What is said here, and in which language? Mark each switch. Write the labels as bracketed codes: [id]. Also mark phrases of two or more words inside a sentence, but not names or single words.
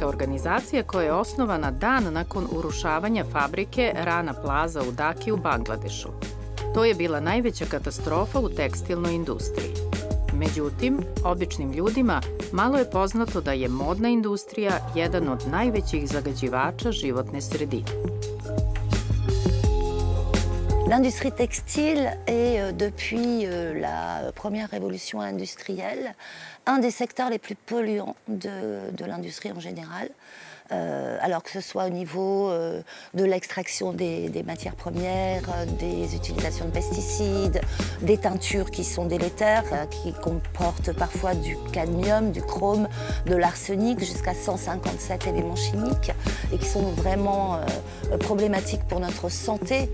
[sr] organizacija koja je osnovana dan nakon urušavanja fabrike Rana Plaza u Daki u Bangladešu. To je bila najveća katastrofa u tekstilnoj industriji. Međutim, običnim ljudima malo je poznato da je modna industrija jedan od najvećih zagađivača životne sredine. [fr] L'industrie textile est, depuis la première révolution industrielle, un des secteurs les plus polluants de l'industrie en général. Alors que ce soit au niveau de l'extraction des matières premières, des utilisations de pesticides, des teintures qui sont délétères, qui comportent parfois du cadmium, du chrome, de l'arsenic, jusqu'à 157 éléments chimiques, et qui sont vraiment problématiques pour notre santé.